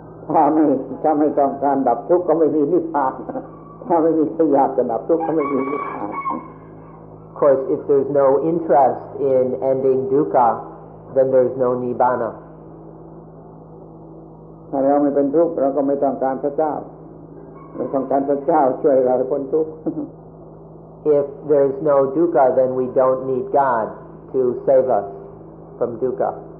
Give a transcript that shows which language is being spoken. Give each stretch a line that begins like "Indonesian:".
Thai: ถ้าไม่ต้องการดับทุกข์ก็ไม่มีนิพพาน ถ้าไม่มีใครอยากจะดับทุกข์ก็ไม่มีนิพพาน
English: Of course, if there's no interest in ending dukkha, then there's no nibbana.
Thai: ถ้าเราไม่เป็นทุกข์เราก็ไม่ต้องการพระเจ้าไม่ต้องการพระเจ้าช่วยเราให้พ้นทุกข์
English: If there's no dukkha, then we don't need God to save us from dukkha.